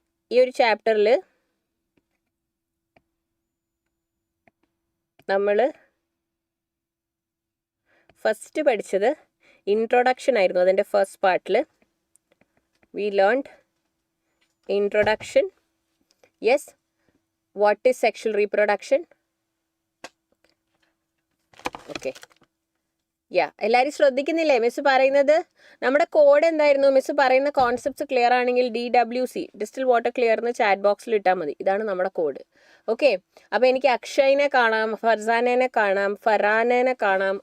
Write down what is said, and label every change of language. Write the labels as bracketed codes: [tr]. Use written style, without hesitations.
[ml] ഈ ഒരു ചാപ്റ്ററിൽ നമ്മൾ ഫസ്റ്റ് പഠിച്ചത് ഇൻട്രൊഡക്ഷൻ ആയിരുന്നു. അതിൻ്റെ ഫസ്റ്റ് പാർട്ടിൽ [en] we learned introduction. Yes, what is sexual reproduction? [ml] Okay, എല്ലാവരും ശ്രദ്ധിക്കുന്നില്ലേ മിസ് പറയുന്നത്? നമ്മുടെ കോഡ് എന്തായിരുന്നു? മിസ് പറയുന്ന കോൺസെപ്റ്റ്സ് ക്ലിയർ ആണെങ്കിൽ DWC ഡിസ്റ്റിൽ വാട്ടർ ക്ലിയർ എന്ന് ചാറ്റ് ബോക്സിൽ ഇട്ടാൽ മതി. ഇതാണ് നമ്മുടെ കോഡ്. ഓക്കെ, അപ്പോൾ എനിക്ക് അക്ഷയിനെ കാണാം, ഫർസാനെ കാണാം, ഫറാനെ കാണാം.